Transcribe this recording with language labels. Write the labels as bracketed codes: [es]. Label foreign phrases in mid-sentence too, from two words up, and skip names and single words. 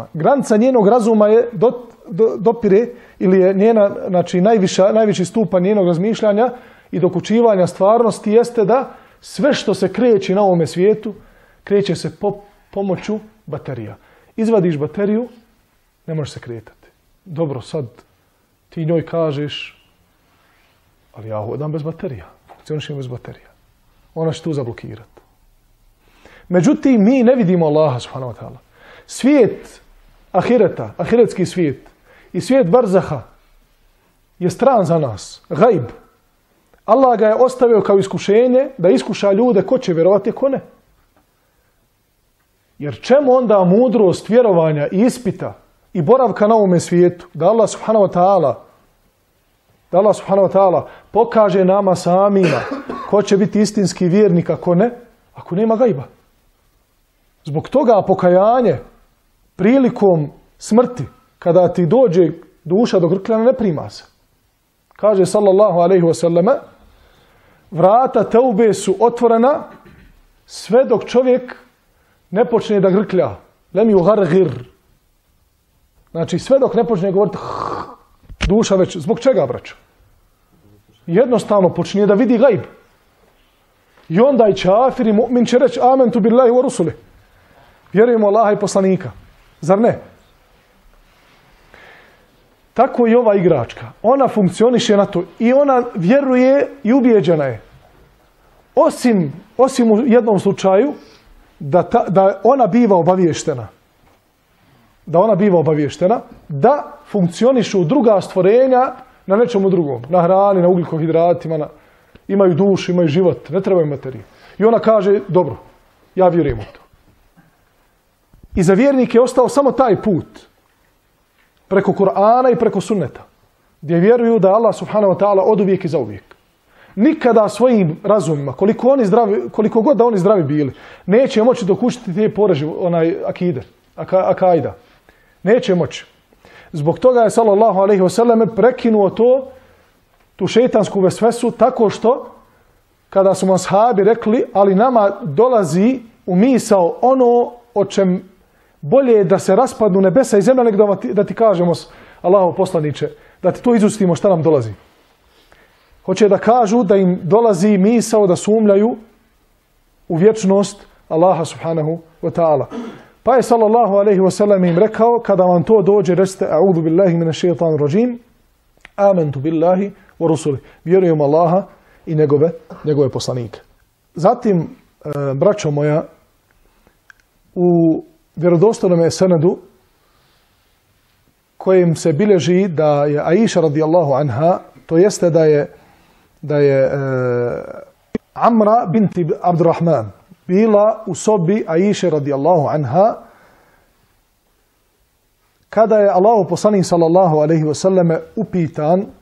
[bs] Granica njenog razuma je dopire, ili je njena, znači najviši stupanj njenog razmišljanja i dokučivanja stvarnosti jeste da sve što se kreće na ovome svijetu, kreće se pomoću baterija. Izvadiš bateriju, ne možeš se kretati. Dobro, sad ti njoj kažeš, ali ja hodam bez baterija, funkcionišem bez baterija. Ona će tu zablokirati. Međutim, mi ne vidimo Allaha [ar] سبحانه وتعالى. [bs] Svijet ahireta, ahiretski svijet i svijet barzaha je stran za nas, gajb. Allah ga je ostavio kao iskušenje da iskuša ljude ko će vjerovati, ko ne. Jer čemu onda mudrost vjerovanja i ispita i boravka na ovome svijetu, da Allah [ar] سبحانه وتعالى [bs] pokaže nama samima ko će biti istinski vjernik, ako ne, ako nema gajba. Zbog toga pokajanje prilikom smrti, kada ti dođe duša do grkljana, ne prima se. Kaže [ar] صلى الله عليه وسلم, [bs] vrata teube su otvorena sve dok čovjek ne počne da grklja. [ar] لم يغرغر. [bs] Znači sve dok ne počne govoriti duša već. Zbog čega, braćo? Jednostavno počne da vidi gajb. I onda i čafir i mu'min će reći [ar] آمنت بالله ورسله. [bs] Vjerujemo Allaha i poslanika. Zar ne? Tako i ova igračka. Ona funkcioniše na to i ona vjeruje i ubijeđena je. Osim u jednom slučaju da ona biva obaviještena. Da ona biva obaviještena da funkcionišu druga stvorenja na nečemu drugom. Na hrani, na ugljikohidratima, imaju dušu, imaju život, ne trebaju materiju. I ona kaže, dobro, ja vjerujem u to. I za vjernike je ostao samo taj put. Preko Kur'ana i preko sunneta. Gdje vjeruju da Allah [ar] سبحانه وتعالى [bs] oduvijek i zauvijek. Nikada svojim razumima, koliko god da oni zdravi bili, neće moći dokučiti te poreži, akajda. Neće moći. Zbog toga je [ar] صلى الله عليه وسلم [bs] prekinuo tu šejtansku vesvesu tako što kada su mu ashabi rekli, ali nama dolazi u misao ono o čem bolje je da se raspadnu nebesa i zemlja nego da ti kažemo, Allahov poslaniče, da ti to izustimo šta nam dolazi. Hoće da kažu da im dolazi misao da sumnjaju u vječnost Allaha [ar] سبحانه وتعالى. [bs] Pa je [ar] صلى الله عليه وسلم [bs] im rekao, kada vam to dođe, recite [ar] أعوذ بالله من الشيطان الرجيم آمنت بالله ورسله. [bs] Vjerujem Allaha i njegove poslanike. Zatim, braćo moja, u vjerodostojnom senedu kojim se bilježi da je Aisha [ar] رضي الله عنها, [bs] to jeste da je Amra binti Abdurrahman bila u sobi Aisha [ar] رضي الله عنها [bs] kada je Allahov poslanik [ar] صلى الله عليه وسلم [bs] upitan